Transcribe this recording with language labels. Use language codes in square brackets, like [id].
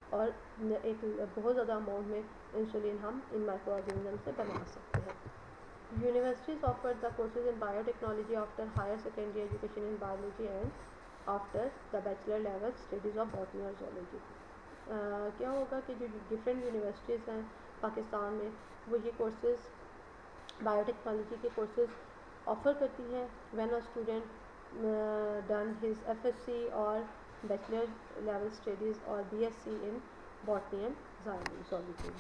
[ur] اور ایک بہت زیادہ اماؤنٹ میں انسولین ہم ان مائکرو آرگینزم سے بنا سکتے ہیں. [en] Universities offer the courses in biotechnology after higher secondary education in biology and after the bachelor level studies of botany or zoology. [ur] کیا ہوگا کہ جو ڈفرینٹ یونیورسٹیز ہیں پاکستان میں وہ یہ کورسز بایو ٹیکنالوجی کے کورسز آفر کرتی ہیں [en] when a student done his F S C [ur] اور بیچلر لیول اسٹڈیز اور B S C in botany and zoology.